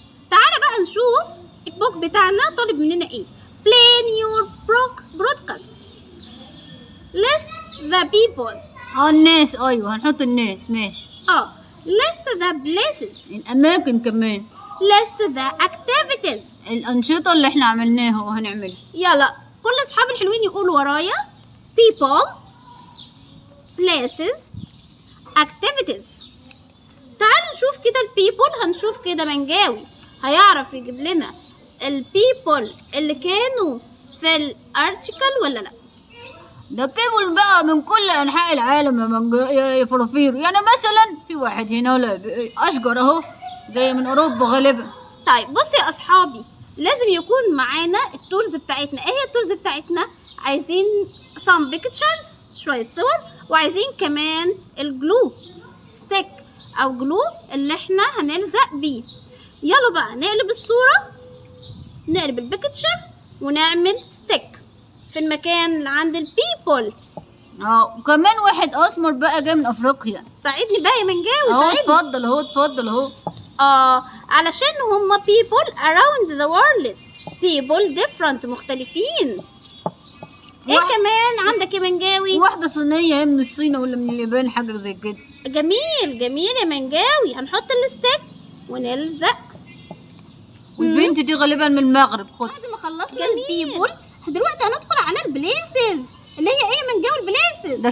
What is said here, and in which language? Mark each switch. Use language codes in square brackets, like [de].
[ar] تعالى بقى نشوف البوك بتاعنا طالب مننا ايه. [en] plan your broadcast. list the people. [ar] الناس. ايوه هنحط الناس. ماشي. [en] list the places. [ar] الاماكن كمان. [en] list the activities. [ar] الانشطة اللي احنا عملناها وهنعملها. يلا كل اصحابي الحلوين يقولوا ورايا. [en] people places activities. [ar] تعالوا نشوف كده البيبول. هنشوف كده منجاوي هيعرف يجيب لنا البيبول اللي كانوا في الارتيكل ولا لا. ده بيبول بقى من كل انحاء العالم يا فرافير. يعني مثلا في واحد هنا اشجر اهو جاي من اوروبا غالبا. طيب بصوا يا اصحابي، لازم يكون معانا التولز بتاعتنا. ايه هي التولز بتاعتنا؟ عايزين [en] some pictures [ar] شوية صور، وعايزين كمان الجلو ستيك او جلو اللي احنا هنلزق بيه. يلا بقى نقلب الصورة، نقلب البيكتشر ونعمل ستيك في المكان اللي عند البيبول. وكمان واحد اسمر بقى جاي من افريقيا. ساعدني بقى يا منجاوي. اهو اتفضل اهو. علشان هما [en] people around the world. people different [ar] مختلفين. ايه كمان عندك يا منجاوي؟ واحدة صينية هي من الصين ولا من اليابان حاجة زي كده. جميل يا منجاوي. هنحط الستيك ونلزق. والبنت دي غالبا من المغرب. خد. بعد ما خلصنا البيبول دلوقتي هندخل على البليسز اللي هي ايه يا منجاوي؟ البليسز